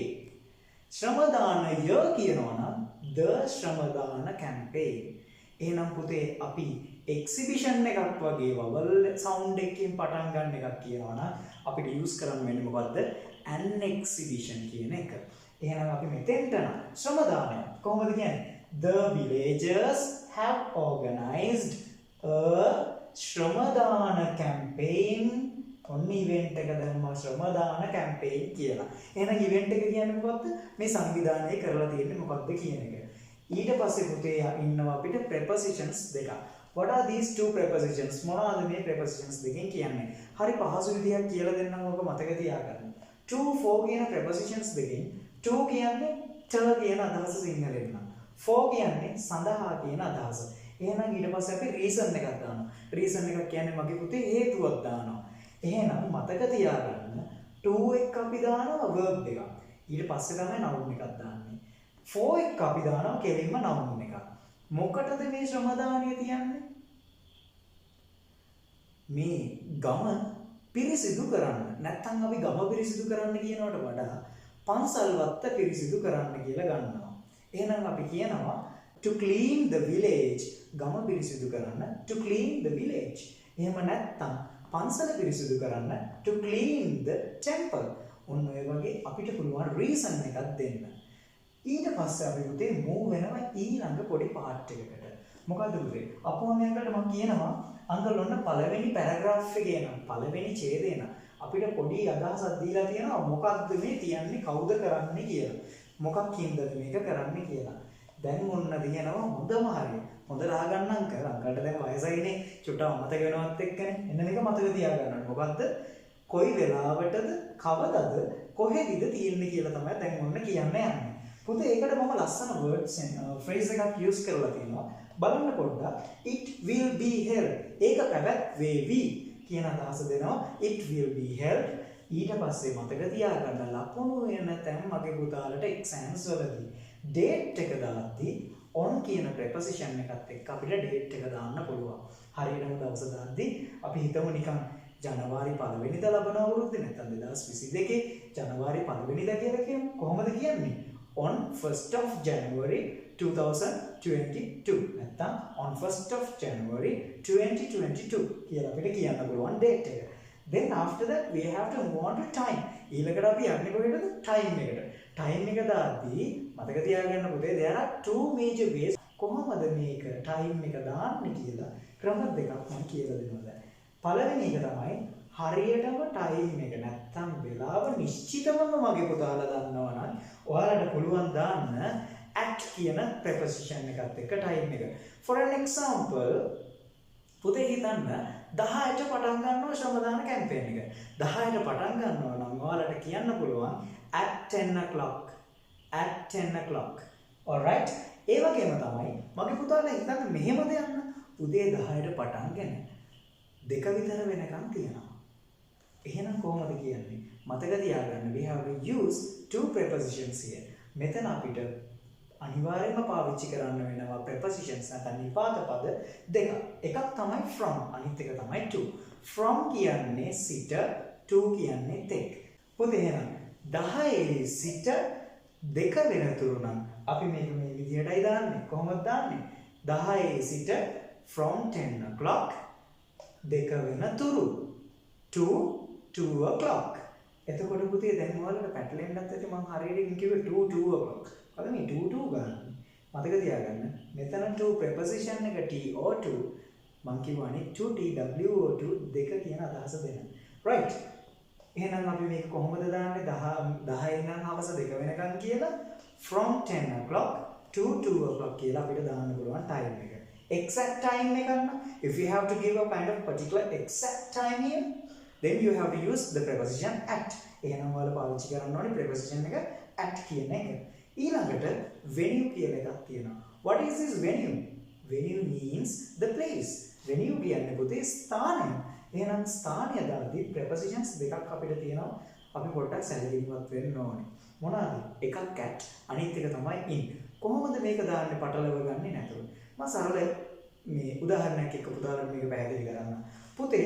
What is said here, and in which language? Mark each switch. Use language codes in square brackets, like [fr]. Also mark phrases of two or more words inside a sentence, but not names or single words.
[si] ශ්‍රමදානය කියනවා නම් the ශ්‍රමදාන campaign. එහෙනම් පුතේ අපි එක්සිබිෂන් එකක් වගේ [en] vowel sound [si] එකකින් පටන් ගන්න එකක් කියනවා නම් අපිට යූස් කරන්න වෙන්නේ මොකද්ද? [en] an exhibition [si] කියන එක. එහෙනම් අපි මෙතෙන්ට නම් ශ්‍රමදානය කොහොමද කියන්නේ? [en] The villagers have organized a ශ්‍රමදාන campaign. [si] ඔන්න ඉවෙන්ට් එක දැම්මා ශ්‍රමදාන campaign කියලා. එහෙනම් ඉවෙන්ට් එක කියන්නේ මොකක්ද? මේ සංවිධානය කරලා තියෙන්නේ මොකක්ද කියන එක. ඊට පස්සේ පුතේ ඉන්නවා අපිට prepositions දෙකක්. [en] What are these two prepositions? [si] මොනවාද මේ prepositions දෙකෙන් කියන්නේ? හරි පහසු විදියක් කියලා දෙන්නම් ඔබ මතක තියාගන්න. [en] to for [si] කියන prepositions දෙකෙන් to කියන්නේ ට කියන අදහස සිංහලෙන් නම්. for කියන්නේ සඳහා කියන අදහස. එහෙනම් ඊට පස්සේ අපි reason එකක් දානවා. reason එකක් කියන්නේ මගේ පුතේ හේතුවක් දානවා. එහෙනම් මතක තියාගන්න to එක අපි දානවා verb එකක්. ඊට පස්සේ තමයි noun එකක් දාන්නේ. for එක අපි දානවා කෙලින්ම noun එකක්. මොකටද මේ ශ්‍රමදානය තියන්නේ? මේ ගම පිරිසිදු කරන්න. නැත්නම් අපි ගම පිරිසිදු කරන්න කියනවට වඩා පන්සල් වත්ත පිරිසිදු කරන්න කියලා ගන්නවා. එහෙනම් අපි කියනවා [en] to clean the village. [si] ගම පිරිසිදු කරන්න [en] to clean the village. [si] එහෙම නැත්නම් පන්සල පිරිසිදු කරන්න [en] to clean the temple. [si] ඔන්න ඔය වගේ අපිට පුළුවන් reason එකක් දෙන්න. ඊට පස්සේ අපි පුතේ move වෙනවා ඊළඟ පොඩි part එකකට. මොකද්ද පුතේ? අපෝම යනකට මම කියනවා අංකල් ඔන්න පළවෙනි පැරග්‍රාෆ් එකේ නම් පළවෙනි ඡේදේ නම් අපිට පොඩි අදහසක් දීලා තියෙනවා මොකක්ද මේ තියන්නේ කවුද කරන්නේ කියලා. මොකක්ින්ද මේක කරන්නේ කියලා. දැන් ඔන්න දිනනවා හොඳම හරිය. හොඳට අහගන්න අංකල්. අංකල්ට දැන් වයසයිනේ චුට්ටක් මතක වෙනවත් එක්කනේ. එන්න මේක මතක තියාගන්න. මොකද්ද? කොයි වෙලාවටද කවදද කොහෙදද තියෙන්නේ කියලා තමයි දැන් ඔන්න කියන්න යන්නේ. පුතේ ඒකට මම ලස්සන [en] words phrase [si] එකක් use කරලා තියෙනවා. බලන්න පොඩ්ඩක්. [en] It will be held. [si] ඒක පැවැත්වේවි කියන අදහස දෙනවා. [en] It will be held. [si] ඊට පස්සේ මතක තියාගන්න ලකුණු වෙන තැන් මගේ පුතාලට exams වලදී date එක දාද්දී on කියන preposition එකත් එක්ක අපිට date එක දාන්න පුළුවන්. හරියටම දවස දාද්දී අපි හිතමු නිකන් ජනවාරි 1 වෙනිදා ලබන අවුරුද්දේ නැත්නම් 2022 ජනවාරි 1 වෙනිදා කියලා කියමු. කොහොමද කියන්නේ? [en] On 1st of January 2022 නැත්නම් on 1st of January 2022 [si] කියලා අපිට කියන්න පුළුවන් [en] date එක. Then after that we have to move on to time. [si] ඊළඟට අපි යන්නේ කොහෙටද? time එකට. time එක දාද්දී මතක තියාගන්න පුතේ [en] there are two major ways [si] කොහොමද මේක time එක දාන්නේ කියලා ක්‍රම දෙකක් මම කියලා දෙනවා දැන්. පළවෙනි එක තමයි හරියටම time එක නැත්තම් වෙලාව නිශ්චිතවම මගේ පුතාලා දන්නවා නම් ඔයාලට පුළුවන් දාන්න at කියන preposition එකත් එක්ක time එක. [en] For an example [si] පුතේ හිතන්න 10ට පටන් ගන්නවා ශ්‍රමදාන කැම්පේන් එක. 10ට පටන් ගන්නවා නම් ඔයාලට කියන්න පුළුවන් [en] at 10 o'clock. At 10 o'clock. Alright? [si] ඒ වගේම තමයි මගේ පුතාලා හිතන්න මෙහෙම දෙයක් උදේ 10ට පටන්ගෙන 2 විතර වෙනකන් තියනවා. එහෙනම් කොහොමද කියන්නේ? මතක තියාගන්න [en] we have to use two prepositions here. [si] මෙතන අපිට අනිවාර්යයෙන්ම පාවිච්චි කරන්න වෙනවා prepositions නැත්නම් නිපාත පද දෙකක්. එකක් තමයි from අනිත් එක තමයි to. From කියන්නේ සිට to කියන්නේ තෙක්. පුතේ එහෙනම් 10 සිට 2 වෙනතුරු නම් අපි මේක මේ විදිහටයි දාන්නේ. කොහොමද දාන්නේ? 10 සිට [en] from 10 o'clock [si] 2 වෙනතුරු [en] to 2 o'clock. [si] එතකොට පුතේ දැන් ඔයාලට පැටලෙන්නත් ඇති මම හරියට කිව්වේ 2 o'clock. අද මේ 2 ගන්න. මතක තියාගන්න. මෙතන to preposition එක t or to මම කියවනේ to t w or to දෙක කියන අදහස දෙන්න. right. එහෙනම් අපි මේක කොහොමද දාන්නේ 10 ඉඳන් හවස 2 වෙනකන් කියලා [en] from 10 o'clock to 2 o'clock [si] කියලා අපිට දාන්න පුළුවන් time එක. [en] exact time [si] එක ගන්න. [en] if you have to give a kind of particular exact time here then you have to use the preposition at. [si] එහෙනම් ඔයාලා පාවිච්චි කරන්න ඕනේ preposition එක at කියන එක. ඊළඟට venue කියලා එකක් තියෙනවා. [en] what is this venue? venue means the place. venue [si] කියන්නේ පුතේ ස්ථානය. එහෙනම් ස්ථානය දාද්දී prepositions දෙකක් අපිට තියෙනවා. අපි පොඩ්ඩක් සැලකිලිමත් වෙන්න ඕනේ. මොනවාද? එකක් at අනිත් එක තමයි in. කොහොමද මේක දාන්නේ පටලව ගන්නේ නැතුව? මම සරල මේ උදාහරණයක් එක්ක පුතාලට මේක පැහැදිලි කරන්න.